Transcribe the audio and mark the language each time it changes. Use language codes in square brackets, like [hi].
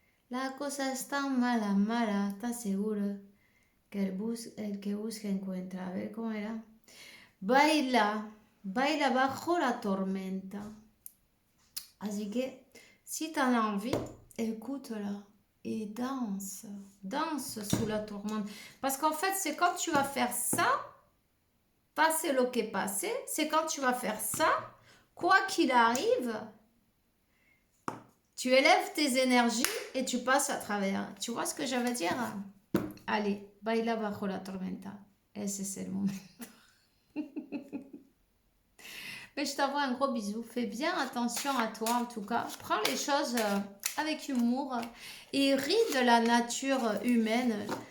[es] La cosa es tan mala, mala, ¿estás seguro? Que el que busca encuentra. A ver cómo era. Baila, baila bajo la tormenta. Así que, [fr] si t'en as envie, écoute-la et danse. Danse sous la tourmente. Parce qu'en fait, c'est quand tu vas faire ça, passer [es] lo que [fr] passe, c'est quand tu vas faire ça, quoi qu'il arrive, tu élèves tes énergies et tu passes à travers. Tu vois ce que je veux dire? Allez, [es] baila bajo la tormenta. Ese es el momento. [fr] Mais je t'envoie un gros bisou. Fais bien attention à toi en tout cas. Prends les choses avec humour et ris de la nature humaine.